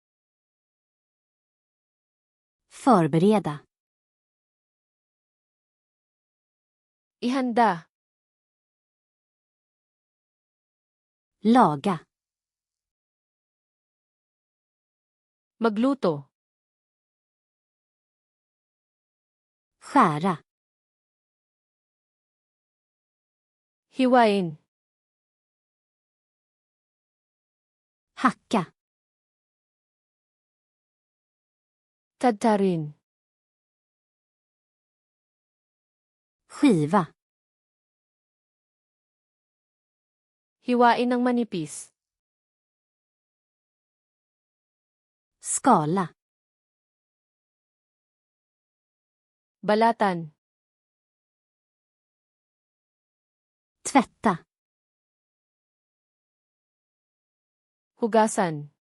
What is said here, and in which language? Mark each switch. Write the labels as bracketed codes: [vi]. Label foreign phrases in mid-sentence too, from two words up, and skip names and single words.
[sv] Förbereda. [tl] Ihanda. [sv] Laga. [tl] Magluto. [sv] Skära. [tl] Hiwain. [sv] Hacka. [tl] Tadtarin. [sv] Skiva. [tl] Hiwain ng manipis. [sv] Skala. [tl] Balatan. [sv] Tvätta. [tl] Hugasan.